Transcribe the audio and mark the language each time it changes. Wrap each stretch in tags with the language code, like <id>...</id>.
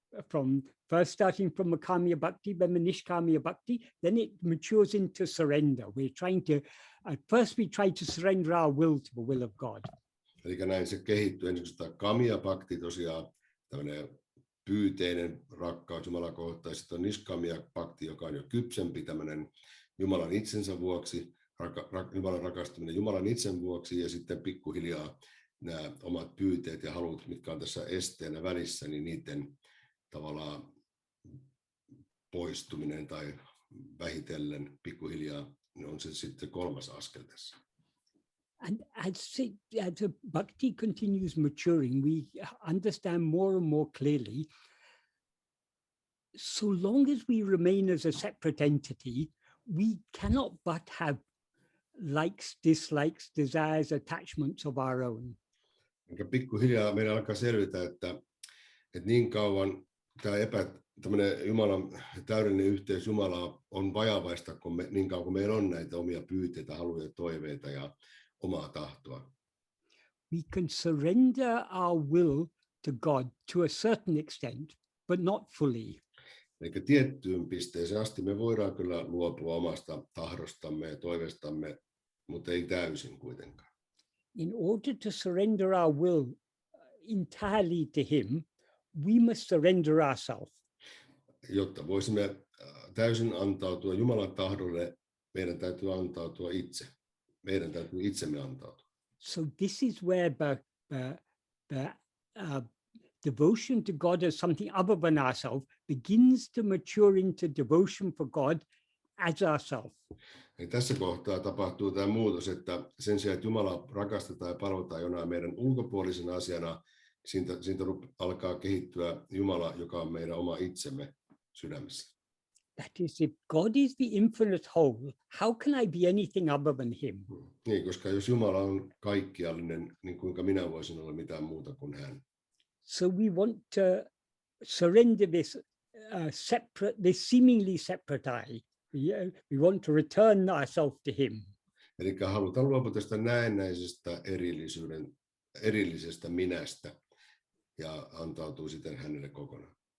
<en>From first starting from the kamya bhakti, then the nishkamya bhakti, then it matures into surrender. We're trying to, at first we try to surrender our will to the will of God.</en> <fi>Eli näin se kehittyy. Ensin tämä kamya bhakti tosiaan, tämmöinen pyyteinen rakkaus Jumalan kohtaan, sitten on nishkamya bhakti, joka on jo kypsempi, tämmöinen Jumalan itsensä vuoksi, Jumalan rakastaminen Jumalan itsen vuoksi, ja sitten pikkuhiljaa nämä omat pyyteet ja halut, mitkä on tässä esteenä välissä, niin niiden tavallaan poistuminen tai vähitellen pikkuhiljaa on se sitten kolmas askel tässä.</fi> <en>And as the bhakti continues maturing, we understand more and more clearly, so long as we remain as a separate entity, we cannot but have likes, dislikes, desires, attachments of our own.</en> <fi>Pikkuhiljaa meidän alkaa selvitä, että niin kauan tämmöinen Jumalan täydellinen yhteys Jumalaa on vajavaista, niin kauan kuin meillä on näitä omia pyyteitä, haluja, toiveita ja omaa tahtoa.</fi> <en>We can surrender our will to God to a certain extent, but not fully.</en> <fi>Eli tiettyyn pisteeseen asti me voidaan kyllä luopua omasta tahdostamme ja toiveistamme, mutta ei täysin kuitenkaan.</fi> <en>In order to surrender our will entirely to him, we must surrender ourselves.</en> <fi>Jotta voisimme täysin antautua Jumalan tahdolle, meidän täytyy antautua itse. Meidän täytyy itsemme antautua.</fi> <en>So this is where the devotion to God as something other than ourselves begins to mature into devotion for God as ourselves.</en> <fi>Eli tässä kohtaa tapahtuu tämä muutos, että sen sijaan, että Jumala rakastetaan ja palvotaan jonain meidän ulkopuolisena asiana, siitä alkaa kehittyä Jumala, joka on meidän oma itsemme sydämessä.</fi> <en>That is, if God is the infinite whole, how can I be anything other than him?</en> <fi>Niin, koska jos Jumala on kaikkiallinen, niin kuinka minä voisin olla mitään muuta kuin hän?</fi> <en>So we want to surrender this this seemingly separate I. We want to return ourselves to him.</en> <fi>Eli halutaan luopua tästä näennäisestä erillisestä minästä ja antautuu siten hänelle kokonaan.</fi>